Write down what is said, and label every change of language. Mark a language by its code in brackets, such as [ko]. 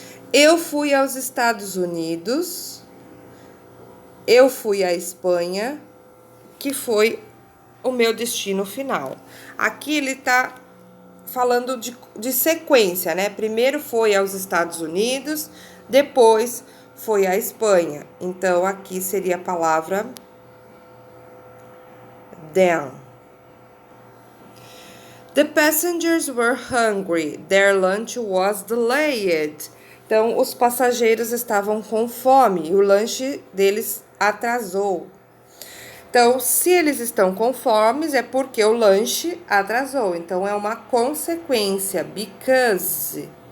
[pt] Eu fui aos Estados Unidos, eu fui à Espanha, que foi o meu destino final. Aqui ele tá falando de sequência, né? Primeiro foi aos Estados Unidos, depois foi à Espanha. Então, aqui seria a palavra then. [en] The passengers were hungry. Their lunch was delayed. [pt] Então, os passageiros estavam com fome e o lanche deles atrasou. Então, se eles estão com fome, é porque o lanche atrasou. Então, é uma consequência. Because.